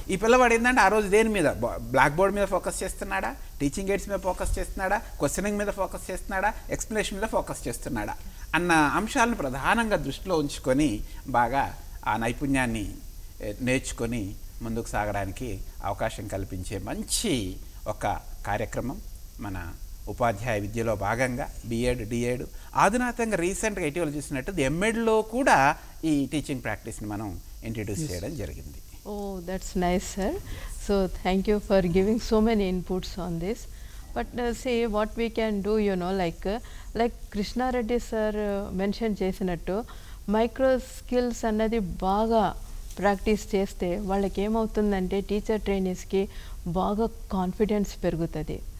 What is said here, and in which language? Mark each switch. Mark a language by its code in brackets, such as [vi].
[te] ఈ పిల్లవాడు ఏంటంటే ఆ రోజు దేని మీద, బ్లాక్ బోర్డ్ మీద ఫోకస్ చేస్తున్నాడా, టీచింగ్ ఎయిడ్స్ మీద ఫోకస్ చేస్తున్నాడా, క్వశ్చనింగ్ మీద ఫోకస్ చేస్తున్నాడా, ఎక్స్ప్లెనేషన్ మీద ఫోకస్ చేస్తున్నాడా అన్న అంశాలను ప్రధానంగా దృష్టిలో ఉంచుకొని బాగా ఆ నైపుణ్యాన్ని నేర్చుకొని ముందుకు సాగడానికి అవకాశం కల్పించే మంచి ఒక కార్యక్రమం మన ఉపాధ్యాయ విద్యలో భాగంగా బిఎడ్, డిఎడ్, అధునాతంగా రీసెంట్గా ఇటీవల చూసినట్టు ఎంఎడ్లో కూడా ఈ టీచింగ్ ప్రాక్టీస్ని మనం ఇంట్రడ్యూస్ చేయడం జరిగింది. [en] Oh, that's nice, sir. So thank you for giving so many inputs on this. But see what we can do, like Krishna Reddy sir mentioned [te] చేసినట్టు మైక్రో స్కిల్స్ అన్నది బాగా ప్రాక్టీస్ చేస్తే వాళ్ళకి ఏమవుతుందంటే టీచర్ ట్రైనీస్కి బాగా కాన్ఫిడెన్స్ పెరుగుతుంది.